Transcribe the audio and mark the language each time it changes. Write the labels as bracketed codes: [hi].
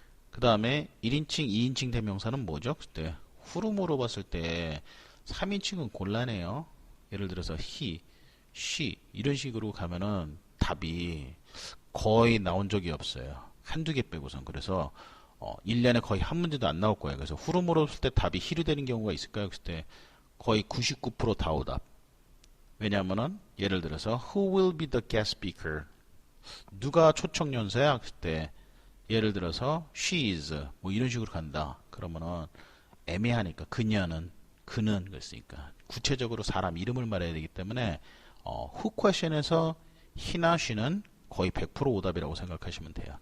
[ko] 그 다음에 1인칭, 2인칭 대명사는 뭐죠? 그때 후로 물어봤을 때 3인칭은 곤란해요. 예를 들어서 he, she 이런 식으로 가면은 답이 거의 나온 적이 없어요. 한두 개 빼고선. 그래서 1년에 거의 한 문제도 안 나올 거예요. 그래서 후로 물었을 때 답이 he로 되는 경우가 있을까요? 그랬을 때 거의 99% 다 오답. 왜냐하면은 예를 들어서 [en] who will be the guest speaker? [ko] 누가 초청 연사야? 그랬을 때 예를 들어서 [en] she is [ko] 뭐 이런 식으로 간다. 그러면은 애매하니까 그녀는 그는 그랬으니까 구체적으로 사람 이름을 말해야 되기 때문에 who question에서 he나 she는 거의 100% 오답이라고 생각하시면 돼요.